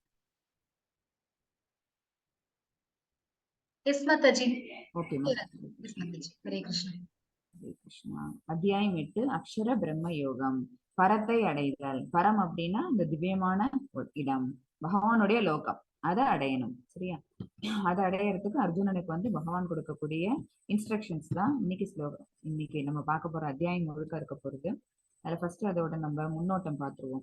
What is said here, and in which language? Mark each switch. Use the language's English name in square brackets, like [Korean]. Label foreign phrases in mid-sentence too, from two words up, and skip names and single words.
[English] Yes, Mataji. ओके Yes, माता। Mataji. Hare Krishna. [Tamil] ஹரே கிருஷ்ணா. அத்தியாயம் 8 அக்ஷர பிரம்ம யோகம். பரத்தை அடைதல். பரம் அப்படின்னா இந்த திவ்யமான இடம், பகவானுடைய லோகம். அதை அடையணும், சரியா? அதை அடையறதுக்கு அர்ஜுனனுக்கு வந்து பகவான் கொடுக்கக்கூடிய இன்ஸ்ட்ரக்ஷன்ஸ் தான் இன்னைக்கு ஸ்லோகம். இன்னைக்கு நம்ம பார்க்க போற அத்தியாயம் முழுக்க இருக்க போறது. அதுல ஃபர்ஸ்ட் அதோட நம்ம முன்னோட்டம் பார்த்துருவோம்.